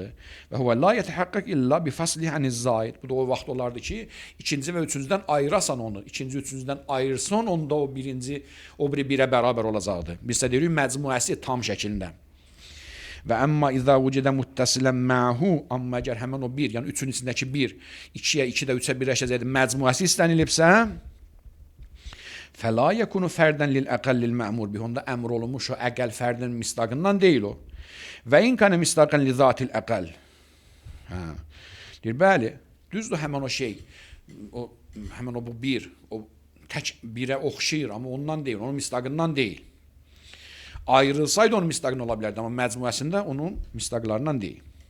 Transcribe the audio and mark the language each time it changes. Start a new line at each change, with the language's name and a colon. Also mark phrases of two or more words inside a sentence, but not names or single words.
Arabic: وهو لا يتحقق إلا بفصله عن الزائد.
Azerbaijani: Bu da o vaxt olardı ki, ikinci və üçüncüdən ayırasan onu. İkinci, üçüncüdən ayırsan, onda o birinci o biri birə bərabər olacaqdı. Biz də deyirik məcmuəsi tam şəkildə.
Arabic: وأما إذا وجد متصلا معه,
Azerbaijani: amma əgər həmən o 1, yəni 3-ün içindəki 1, 2-yə, 2-də 3-ə birləşəcəkdir, məcmuəsi istənilibsə,
Arabic: فَلَا يَكُنُ فَرْدًا لِلْأَقَلِّ الْمَأْمُورِ بِهِ.
Azerbaijani: Onda əmr olunmuş o əqəl fərdin misdaqından deyil o.
Arabic: وإن كان مصداقا لذات الأقل.
Azerbaijani: Deyir, bəli, düzdür həmən o şey, həmən o bu 1, o tək 1-ə oxşayır, amma ondan deyil, onun misdaqından deyil. Ayrılsaydı onun misdaqından ola bilərdi, amma məcmuəsində onun misdaqlarından deyil.